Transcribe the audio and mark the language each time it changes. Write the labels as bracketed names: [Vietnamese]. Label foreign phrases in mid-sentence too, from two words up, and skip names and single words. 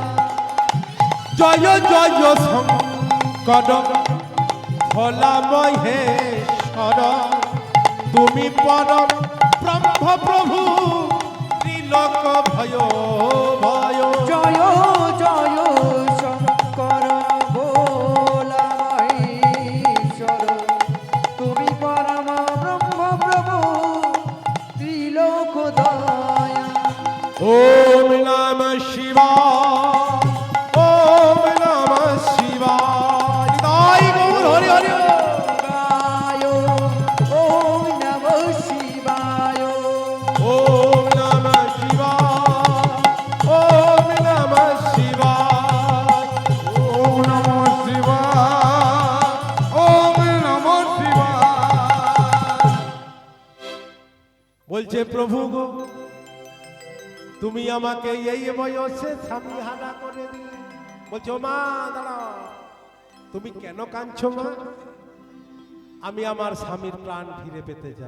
[Bangla] জয় জয় শঙ্কর ভোলা মহেশ্বর তুমি পরম ব্রহ্ম প্রভু ত্রিলোক ভয় ভয় জয় জয় শঙ্কর ভোলা মহেশ্বর তুমি পরম ব্রহ্ম প্রভু ত্রিলোক দয়া [Sanskrit] ওম নমঃ শিবায় ওম নমঃ শিবায় [Bangla] নিতাই গৌর হরি হরি বল। [Sanskrit] শিবায় ওম নমঃ শিবায় ওম নমঃ শিবায় ওম নমঃ শিবায় ওম নমঃ শিবায় ওম নমঃ শিবায় [Bangla] বলছে প্রভু গো তুমি আমাকে এই বয়সে স্বামী হারা করে দিলে। বলছো মা দাঁড়াও, তুমি কেন কাঁদছো মা? আমি আমার স্বামীর প্রাণ ফিরে পেতে চাই।